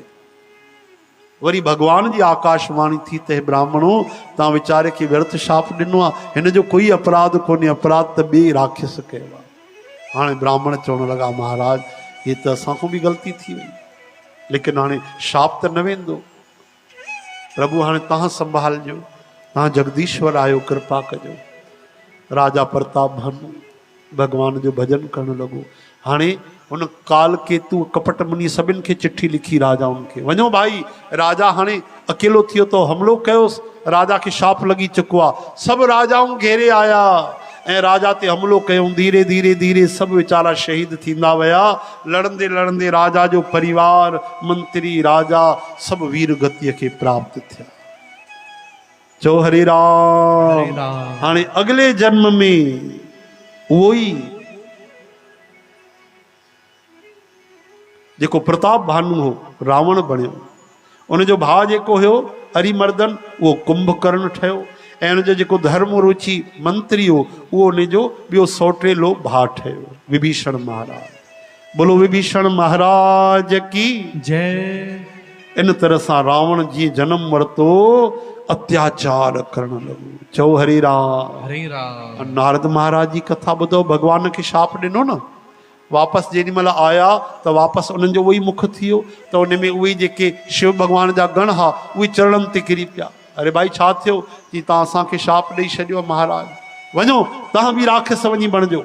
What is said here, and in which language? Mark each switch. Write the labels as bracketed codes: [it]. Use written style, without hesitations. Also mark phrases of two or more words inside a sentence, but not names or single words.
[sd] वरी भगवान जी आकाशवाणी थी त हे ब्राह्मणो, तव्हां वीचारे खे व्यर्थ शाप ॾिनो आहे, हिन जो कोई अपराध कोन्हे, अपराध त ॿिए राक्षस कयो आहे। हाणे ब्राह्मण चवण लॻा महाराज ये त असांखां बि ग़लती थी वई, लेकिन हाणे शाप त न वेंदो। प्रभु हाणे तव्हां संभालजो, तव्हां जगदीश्वर आहियो, कृपा कजो। राजा प्रताप भानु भगवान जो भजन करण लॻो। हाणे हुन काल केतु कपट मुनि सभिनि खे चिठी लिखी राजाउनि खे, वञो भाई राजा हाणे अकेलो थियो तो हमलो कयोसि, राजा खे शाप लॻी चुको आहे। सभु राजाऊं घेरे आया ऐं राजा ते हमलो कयूं। धीरे धीरे धीरे सभु वीचारा शहीद थींदा विया। लड़ंदे लड़ंदे राजा जो परिवार, मंत्री, राजा सभु वीर गतिअ खे प्राप्त थिया। चो हरे राम। हरे राम। हाणे अगले जन्म में उहो ई जेको प्रताप भानु हो रावण बणियो, उनजो भाउ जेको हुयो हरिमर्दन उहो कुंभकर्ण ठहियो, ऐं उनजो जेको धर्म रुचि मंत्री हो उहो उनजो ॿियो सोटेलो भाउ ठहियो विभीषण महाराज। [hi] बोलो विभीषण महाराज की जय। [sd] इन तरह सां रावण जीअं जनम वरितो अत्याचार करण लॻो। चओ हरे राम। हरे राम। नारद महाराज जी कथा ॿुधो, भगवान खे शाप ॾिनो न, वापसि जेॾी महिल आया त वापसि उन्हनि जो उहो ई मुख थी वियो त उन में उहे जेके शिव भॻवान जा गण हुआ उहे चरणनि ते किरी पिया। अरे भाई छा थियो कि तव्हां असांखे शाप ॾेई छॾियो महाराज, वञो तव्हां बि राक्षस वञी बणिजो।